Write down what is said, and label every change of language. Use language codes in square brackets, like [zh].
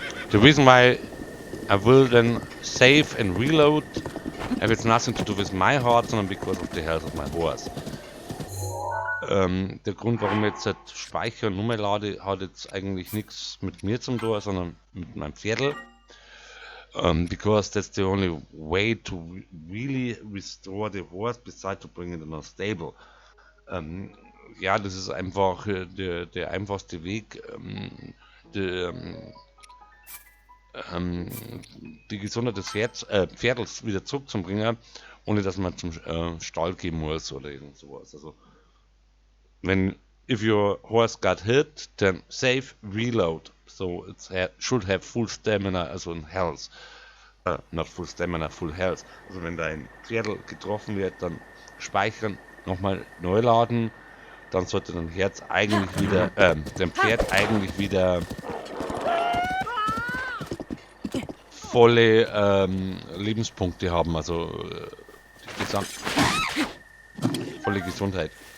[en] The reason why I will then save and reload have it's nothing to do with my heart, sondern because of the health of my horse. [de] Der Grund, warum ich jetzt halt speichere und Nummer lade, hat jetzt eigentlich nichts mit mir zum tun, sondern mit meinem Pferdl. [en] Because that's the only way to really restore the horse, besides to bring it in a stable. [de] Ja, das ist einfach der einfachste Weg, die Gesundheit des Pferdels wieder zurückzubringen, ohne dass man zum Stall gehen muss oder irgend sowas. [en] Also, if your horse got hit, then save, reload. So it should have full stamina, also in health. Not full stamina, full health. [de] Also wenn dein Pferdl getroffen wird, dann speichern, nochmal neu laden, dann sollte dein Herz eigentlich wieder, dein Pferd eigentlich wieder volle Lebenspunkte haben, also volle Gesundheit.